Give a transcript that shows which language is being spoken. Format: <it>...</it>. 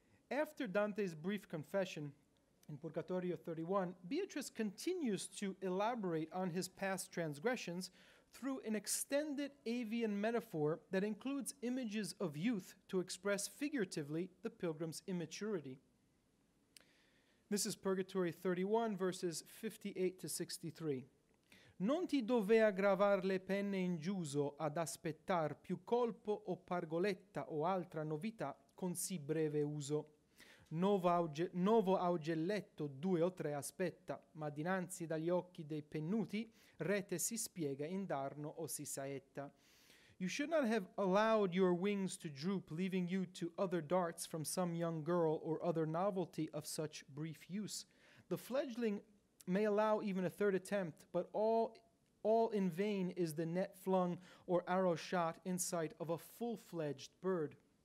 <en>After Dante's brief confession in Purgatorio 31, Beatrice continues to elaborate on his past transgressions through an extended avian metaphor that includes images of youth to express figuratively the pilgrim's immaturity. This is Purgatory 31, verses 58 to 63.</en> <it>Non ti dovea gravar le penne in giuso ad aspettar più colpo o pargoletta o altra novità con sì breve uso. Novo augelletto 2 o 3 aspetta, ma dinanzi dagli occhi dei pennuti rete si spiega indarno o si saetta.</it> <en>You should not have allowed your wings to droop, leaving you to other darts from some young girl or other novelty of such brief use. The fledgling may allow even a third attempt, but all in vain is the net flung or arrow shot in sight of a full-fledged bird.</en>